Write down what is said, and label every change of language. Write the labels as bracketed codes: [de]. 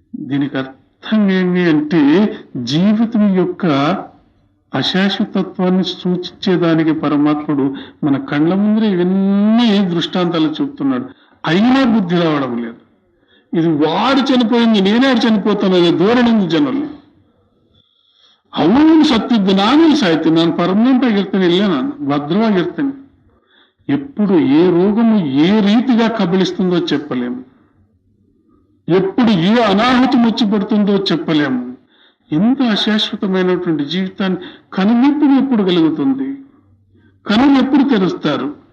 [te] దీనికి అర్థం ఏమి అంటే జీవితం యొక్క అశాశ్వతత్వాన్ని సూచించేదానికి పరమాత్ముడు మన కళ్ళ ముందర ఇవన్నీ దృష్టాంతాలు చూపుతున్నాడు. అయినా బుద్ధి రావడం లేదు. ఇది వాడు చనిపోయింది, నేనే చనిపోతాను అనే ಧೋರಣೆ ఉంది [kn] ಜನರಲ್ಲಿ. ಅವನು ಸತ್ತಿದ್ದು ನಾನೇ ಸಾಯ್ತೀನಿ, ನಾನು ಪರ್ಮನೆಂಟ್ ಆಗಿರ್ತೇನೆ, ಇಲ್ಲೇ ನಾನು ಭದ್ರವಾಗಿರ್ತೇನೆ. [te] ఎప్పుడు ఏ రోగము ఏ రీతిగా కబళిస్తుందో చెప్పలేము. ఎప్పుడు ఏ అనాహుతం వచ్చి పడుతుందో చెప్పలేము. ఎంత అశాశ్వతమైనటువంటి జీవితాన్ని కనువిప్పుడు ఎప్పుడు కలుగుతుంది, కనులు ఎప్పుడు తెరుస్తారు?